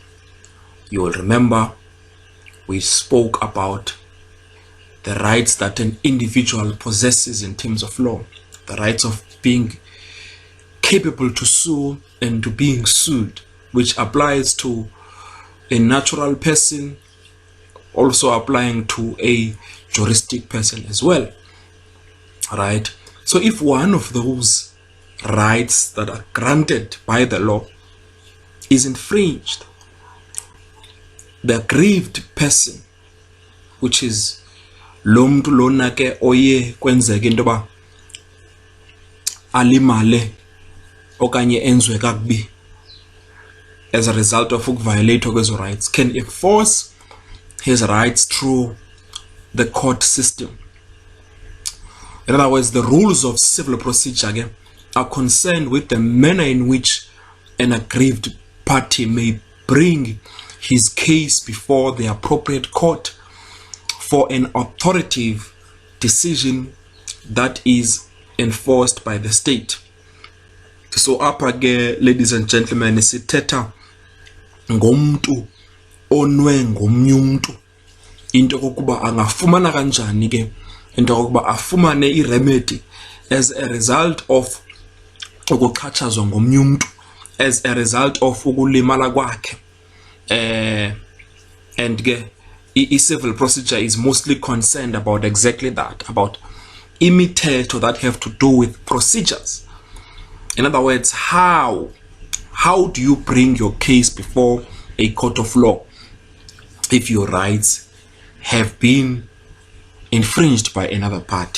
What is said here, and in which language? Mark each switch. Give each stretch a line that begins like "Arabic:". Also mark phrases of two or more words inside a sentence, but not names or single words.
English: You will remember we spoke about the rights that an individual possesses in terms of law, the rights of being capable to sue and to being sued, which applies to a natural person, also applying to a juristic person as well. Right? So if one of those rights that are granted by the law is infringed, the aggrieved person, which is
Xhosa: lo mntu lona ke oye kwenzeke into ba alimale okanye enzwe kakubi
English: as a result of
Xhosa: ukuviolate kwezo
English: rights, can enforce his rights through the court system. In other words, the rules of civil procedure again are concerned with the manner in which an aggrieved party may bring his case before the appropriate court for an authoritative decision that is enforced by the state.
Xhosa: So apha ke,
English: ladies and gentlemen,
Xhosa: sithetha ngomntu onwe ngomnye umntu, into kokuba angafumana kanjani ke into kokuba afumane iremedy
English: as a result of
Xhosa: ukuxhatshazwa ngomnye umntu,
English: as a result of
Xhosa: ukulimala kwakhe.
English: And ke civil procedure is mostly concerned about exactly that, about imithetho that have to do with procedures. In other words, how do you bring your case before a court of law if your rights have been infringed by another party?